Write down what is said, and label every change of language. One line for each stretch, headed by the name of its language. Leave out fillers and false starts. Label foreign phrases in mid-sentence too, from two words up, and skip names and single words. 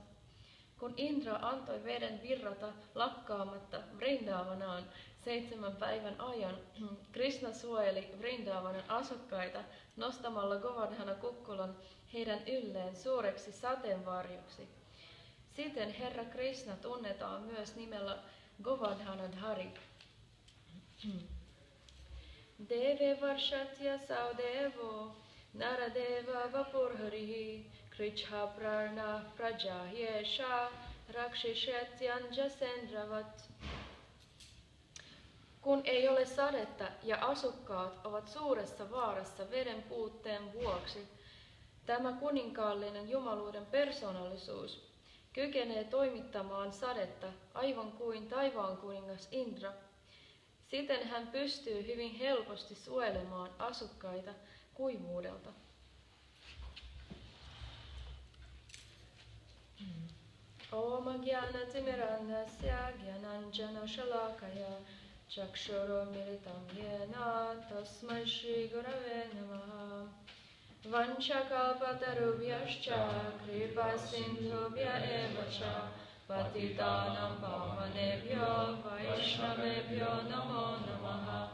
Finnish: Kun Indra antoi veden virrata lakkaamatta Vrindavanaan 7 päivän ajan, Krishna suojeli Vrindavanan asukkaita nostamalla Govardhana-kukkulan heidän ylleen suureksi sateenvarjoksi. Siten Herra Krishna tunnetaan myös nimellä Govardhanadhari.
Sanskrit: देवे वर्षत्य सौदेवो नरदेव वपुर्हरिः कृच्छ्र प्रार्ण प्रजह्येष रक्षिष्यत्यञ्ज सेन्द्रवत्.
Finnish: Kun ei ole sadetta ja asukkaat ovat suuressa vaarassa veden puutteen vuoksi, tämä kuninkaallinen jumaluuden persoonallisuus kykenee toimittamaan sadetta aivan kuin taivaan kuningas Indra. Siten hän pystyy hyvin helposti suojelemaan asukkaita kuivuudelta.
Sanskrit: ॐ ज्ञानतिमिरान्धस्य ज्ञानाञ्जन शलाकया चक्षुरुन् मीलितं येन तस्मै श्री गुरवे नमः. वाञ्छाकल्पतरुभ्यश्च कृपा सिन्धुभ्य एव च पतितानां पावनेभ्यो वैष्णवेभ्यो नमो नमः.